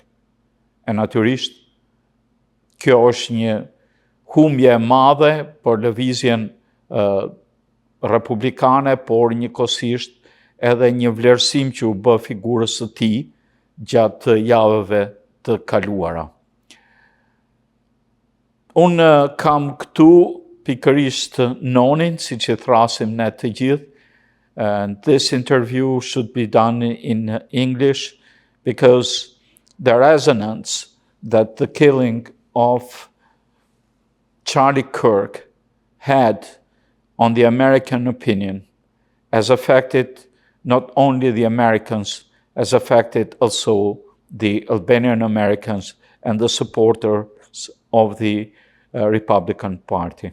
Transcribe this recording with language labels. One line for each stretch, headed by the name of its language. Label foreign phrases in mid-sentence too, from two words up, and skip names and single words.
Albanian: E natyrisht, kjo është një humbje e madhe për lëvizjen republikane, por njëkohësisht edhe një vlerësim që u bë figurës së tij gjatë javëve të kaluara. Unë kam këtu pikërisht Nonin, siç e thrasim ne të gjithë.
English: And this interview should be done in English because the resonance that the killing of Charlie Kirk had on the American opinion has affected not only the Americans, has affected also the Albanian Americans and the supporters of the Republican Party.